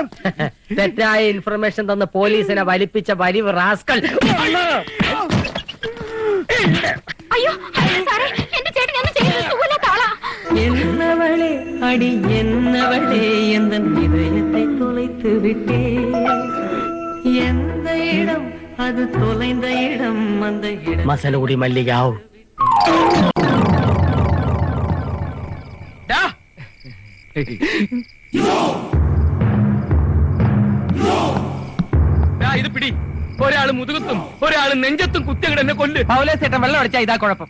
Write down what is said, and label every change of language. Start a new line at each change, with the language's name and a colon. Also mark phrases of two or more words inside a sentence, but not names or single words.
Malayalam: തെറ്റായ ഇൻഫർമേഷൻ തന്ന് പോലീസിനെ വലിപ്പിച്ച വലിവ് റാസ്കൽ. അയ്യോ സാറേ, എന്റെ ചേട്ടൻ ഒന്നും ചെയ്യുന്നത് സുഖമില്ലാത്ത ആളാ.
Tamil: என்னவளே அடி என்னவளே என்ன இதயத்தை துளைத்து விட்டே. എந்த இடம் அது தொலைந்த இடம் அந்த இடம். മസലൂടി മല്ലികാവ്.
Malayalam: ഇത് പിടി. ഒരാള് മുതുകത്തും ഒരാള് നെഞ്ചത്തും കുത്തിയങ്ങട് എന്നെ കൊല്ല്. പൗലോസേട്ടൻ വെള്ളം അടിച്ചാ ഇതാ കുഴപ്പം.